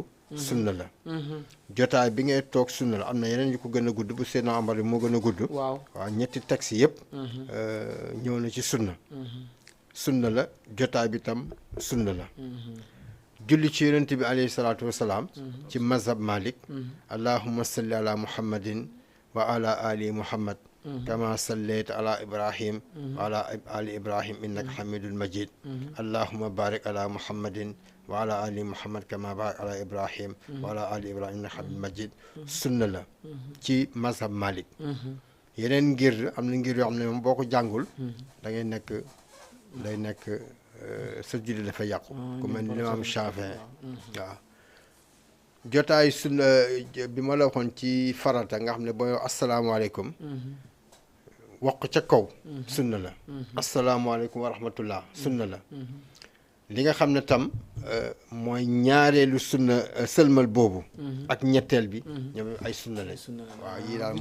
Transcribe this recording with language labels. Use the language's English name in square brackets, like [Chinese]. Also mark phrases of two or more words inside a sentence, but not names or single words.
[Wolof] sunna la jotaay bi ngay toog sunna la am na yeneen yu ko gën a gudd bu Seydina Omar bi moo gën a gudd waaw ñetti texte yëpp ñëw na ci sunna la jotaay bi tam sunna la julli ci yonent bi [Arabic] عليه الصلاة والسلام [Wolof] ci mazhab Malik [Arabic] اللهم صل على محمد وعلى آل محمد كما صليت على إبراهيم وعلى آل إبراهيم إنك حميد مجيد اللهم بارك على محمد وعلى آل محمد كما باركت على إبراهيم وعلى آل إبراهيم إنك حميد مجيد [Wolof] sunna la ci mazhab Malik yeneen ngir am na ngir yoo xam ne moom boo ko jàngul da ngay nekk sa julli dafa yàqu ku mel ni imaam Shafii waaw jotaay sunna bi ma la waxoon ci farata nga xam ne booy asalaamaaleykum wax ko ca kaw sunna la [Arabic] السلام عليكم ورحمة الله [Wolof] sunna la li nga xam ne tam mooy ñaareelu sunna sëlmal boobu ak ñetteel bi ñoom ay sunna lañ waaw yii daal mooy